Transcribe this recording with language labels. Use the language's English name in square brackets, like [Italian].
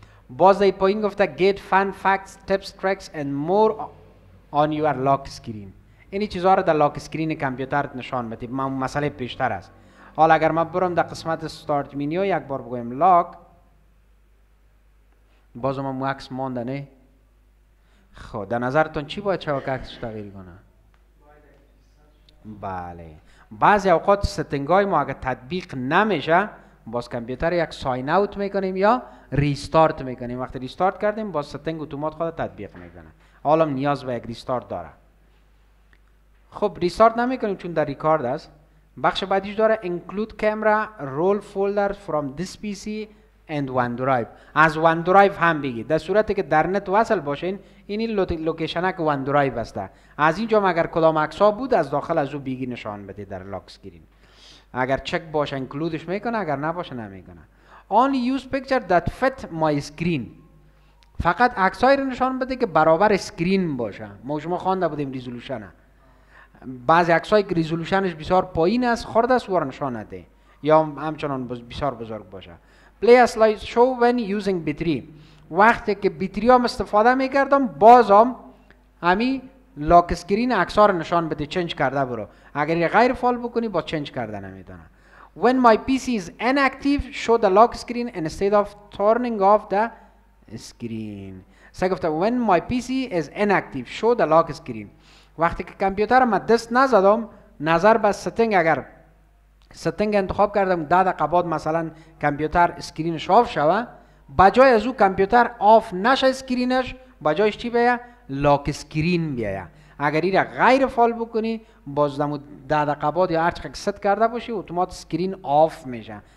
[Persian] باز ای پایین گفته [English] get fun facts, tips, tricks and more on your lock screen. [Persian] اینی چیزها رو در لاک اسکرین کامپیوتر نشان بده. مسئله پیشتر است. حالا اگر ما برم در قسمت استارت منیو یک بار بگویم لاک، باز ما عکس مانده نه. خب در نظرتون چی باید چه عکسش تغییر کنه؟ بله، بعضی اوقات ستینگای ما اگر تطبیق نمیشه باز کامپیوتر یک ساین اوت میکنیم یا ریستارت میکنیم. وقتی ریستارت کردیم باز ستینگ اتومات خود تطبیق میکنه. حالا نیاز به یک ریستارت داره. خب ریستارت نمیکنیم چون در ریکارد است. بخش بعدیش داره [English] include camera roll folder from this PC and OneDrive. [Persian] از OneDrive هم بگید. در صورتی که در نت وصل باشین این لوکیشن که OneDrive است. از اینجا اگر کدام عکس ها بود از داخل از او بگی نشان بده در لاک اسکرین. اگر چک باشه اینکلودش میکنه، اگر نباشه نمیکنه. [English] Only use picture that fit my screen. [Persian] فقط عکسایی رو نشان بده که برابر اسکرین باشه. ما شما خوانده بودیم ریزولوشن. بعضی عکسایی که ریزولوشنش بسیار پایین است خرد است و نشان نده یا همچنان بسیار بزرگ باشه. [English] Play a slideshow when using B3. [Persian] وقتی که B3 هم استفاده میکردم بازم همی لاک اسکرین عکس‌ها رو نشان بده. چنج کرده برو. اگر یه غیر فعال بکنی با چنج کرده نمیتونه. [English] When my PC is inactive, show the lock screen instead of turning off the screen. [Persian] سه گفته [English] when my PC is inactive show the lock screen. [Persian] وقتی که کامپیوتر ما دست نزدم نظر به ستینگ، اگر ستینگ انتخاب کردم 10 دقیقه بعد مثلا کامپیوتر اسکرینش آف شوه، بجای از او کامپیوتر آف نشه اسکرینش، بجایش چی بیایه؟ لاک اسکرین بیایه. اگر این را غیر فعال بکنی باز دمو 10 دقیقه بعد یا هر چقدر ست کرده باشی اتومات اسکرین آف میشه.